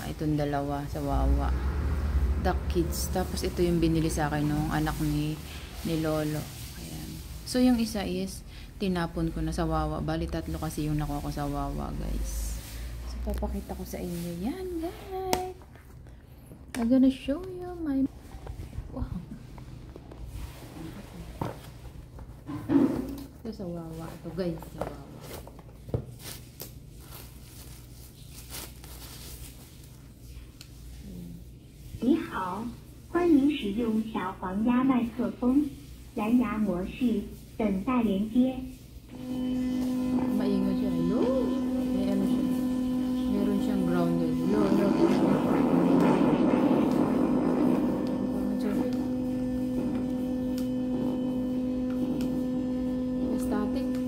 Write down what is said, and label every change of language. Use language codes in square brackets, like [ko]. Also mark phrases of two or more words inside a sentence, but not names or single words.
[tl] Itong dalawa sa Wawa. Duck Kids. Tapos ito yung binili sa akin nung anak ni Lolo. Ayan. So yung isa is tinapon ko na sa Wawa. Bali tatlo kasi yung nakuha ko sa Wawa, guys. So papakita ko sa inyo yan, guys. [en] I'm gonna show you my... Wow. [tl] Ito sa Wawa. Ito guys, sa Wawa. [zh] 你好，欢迎使用小黄鸭麦克风，蓝牙模式，等待连接。 [tl] Maingay siya. Hello? May ano siya. Meron siyang grounded. [en] Hello, hello. [tl] May static.